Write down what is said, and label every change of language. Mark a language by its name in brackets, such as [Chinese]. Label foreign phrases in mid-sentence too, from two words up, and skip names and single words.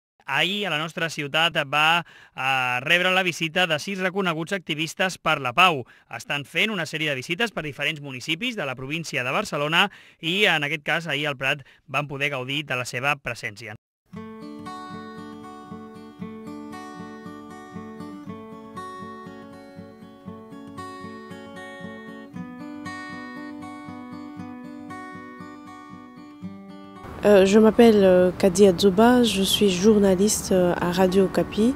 [Catalan] ahir a la nostra ciutat va rebre la visita de 6 reconeguts activistes per la pau. Estan fent una sèrie de visites per diferents municipis de la província de Barcelona i en aquest cas ahir al Prat van poder gaudir de la seva presència. [French] Je m'appelle Kadia Dzoba, je suis journaliste à Radio Okapi.